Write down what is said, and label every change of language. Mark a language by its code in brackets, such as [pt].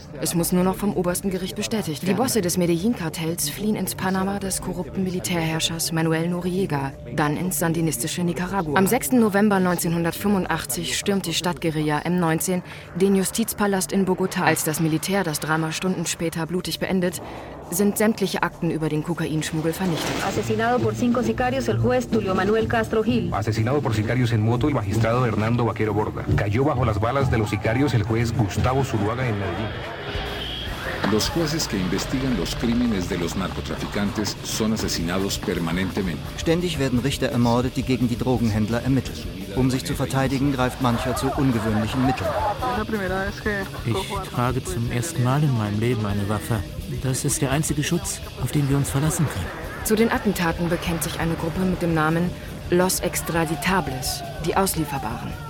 [de] Es muss nur noch vom obersten Gericht bestätigt werden. Die Bosse des Medellin-Kartells fliehen ins Panama des korrupten Militärherrschers Manuel Noriega, dann ins sandinistische Nicaragua. Am 6. November 1985 stürmt die Stadtguerilla M19 den Justizpalast in Bogotá. Als das Militär das Drama Stunden später blutig beendet, sind sämtliche Akten über den Kokainschmuggel vernichtet. [es] Asesinado por cinco sicarios el juez Tulio Manuel Castro Gil. Asesinado por sicarios en moto el magistrado Hernando Vaquero Borda. Cayó bajo las balas de los sicarios el juez Gustavo Zuluaga en Medellín. Los jueces que investigan los crímenes de los narcotraficantes son asesinados permanentemente. [de] Ständig werden Richter ermordet, die gegen die Drogenhändler ermitteln. Um sich zu verteidigen, greift mancher zu ungewöhnlichen Mitteln. Ich trage zum ersten Mal in meinem Leben eine Waffe. Das ist der einzige Schutz, auf den wir uns verlassen können. Zu den Attentaten bekennt sich eine Gruppe mit dem Namen Los Extraditables, die Auslieferbaren.